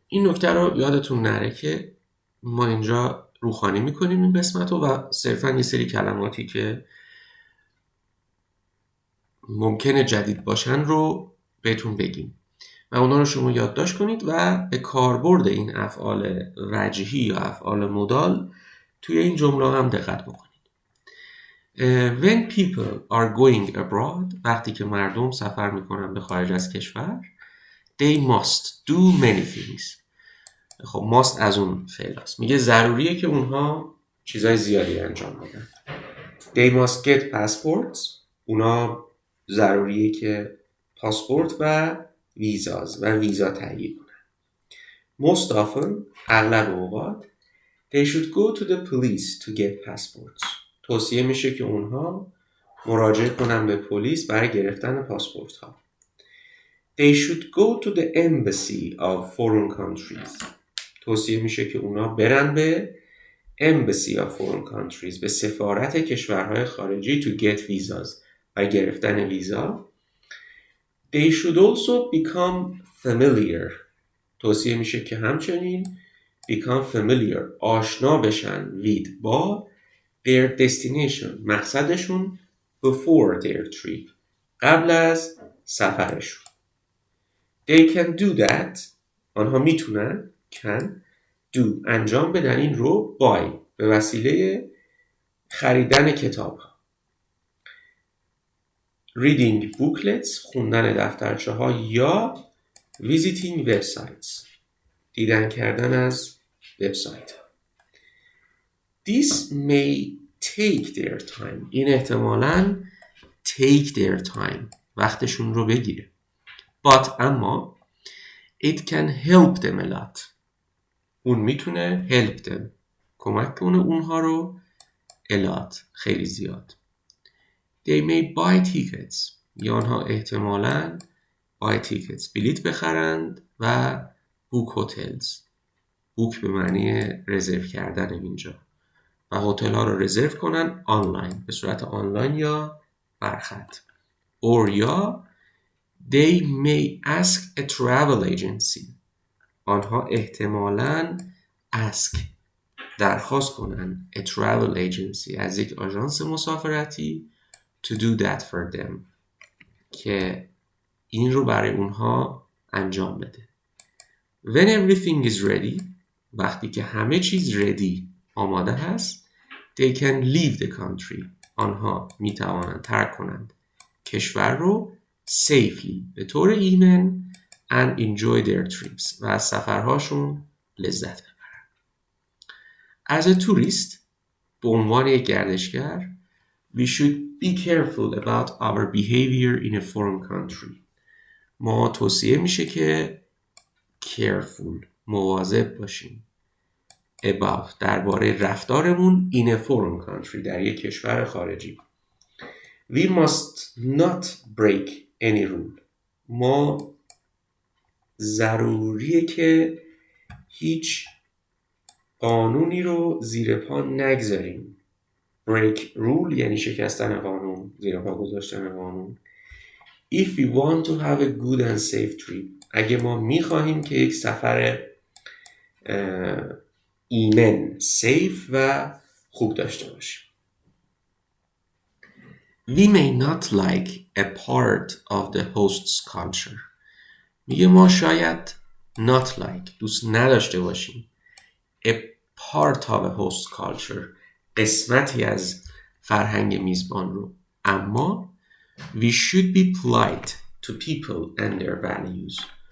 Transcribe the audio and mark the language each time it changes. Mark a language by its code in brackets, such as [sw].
[fa] این نکته رو یادتون نره که ما اینجا روخانی میکنیم این قسمت رو و صرفا یه سری کلماتی که ممکنه جدید باشن رو بهتون بگیم و اونا رو شما یادداشت کنید و به کاربرد این افعال وجهی یا افعال مدال توی این جمله هم دقت بکنید. [en] When people are going abroad [fa] وقتی که مردم سفر میکنن به خارج از کشور [en] they must do many things. [fa] خب must از اون فعل هست، میگه ضروریه که اونها چیزای زیادی انجام بدن. [en] They must get passports [fa] اونا ضروریه که پاسپورت و ویزا تهیه کنن. [en] Most often [fa] اغلب اوقات [en] They should go to the police to get passports. [fa] توصیه میشه که اونها مراجعه کنن به پلیس برای گرفتن پاسپورت ها. [en] They should go to the embassy of foreign countries. [fa] توصیه میشه که اونها برن به [en] embassy of foreign countries، [fa] به سفارت کشورهای خارجی [en] to get visas، [fa] برای گرفتن ویزا. [en] They should also become familiar. [fa] توصیه میشه که همچنین [en] become familiar، [fa] آشنا بشن with، با [en] their destination، [fa] مقصدشون، [en] before their trip، [fa] قبل از سفرشون. [en] They can do that. [fa] آنها میتونن [en] can do [fa] انجام بدن این رو by به وسیله خریدن کتاب ها. [en] Reading booklets، [fa] خوندن دفترچه ها، یا [en] visiting websites، [fa] دیدن کردن از وبسایت ها. [en] This may take their time. [fa] این احتمالاً [en] take their time، [fa] وقتشون رو بگیره. [en] But اما it can help them a lot. [fa] اون میتونه [en] help them، [fa] کمک کنه اونها رو [en] a lot، [fa] خیلی زیاد. [en] They may buy tickets. [fa] یا آنها احتمالاً [en] buy tickets، [fa] بلیت بخرند و [en] book hotels. [fa] book به معنی رزرو کردن اینجا، و هتل ها رو رزرو کنن آنلاین، به صورت آنلاین یا برخط. [en] or یا they may ask a travel agency. [fa] آنها احتمالاً ask، درخواست کنن [en] a travel agency، [fa] از یک آژانس مسافرتی [en] to do that for them، [fa] که این رو برای اونها انجام بده. [en] When everything is ready، [fa] وقتی که همه چیز [en] ready، [fa] آماده هست، [en] they can leave the country. [fa] آنها می توانند ترک کنند کشور رو safely، به طور ایمن، [en] and enjoy their trips، [fa] و از سفرهاشون لذت ببرند. [en] As a tourist، [fa] به عنوان یک گردشگر، [en] we should be careful about our behavior in a foreign country. [fa] ما توصیه میشه که careful، مواظب باشیم، about، درباره رفتارمون [en] in a foreign country، [fa] در یک کشور خارجی. [en] We must not break any rule. [fa] ما ضروریه که هیچ قانونی رو زیر پا نگذاریم. [en] break rule [fa] یعنی شکستن قانون، زیر پا گذاشتن قانون. [en] If we want to have a good and safe trip، [fa] اگه ما میخواهیم که یک سفر ایمن، [en] safe [fa] و خوب داشته باشیم. [en] We may not like a part of the host's culture. [fa] میگه ما شاید [en] not like، [fa] دوست نداشته باشیم [en] a part of a host culture، [fa] قسمتی از فرهنگ میزبان رو، اما [en] we should be polite to people and their values.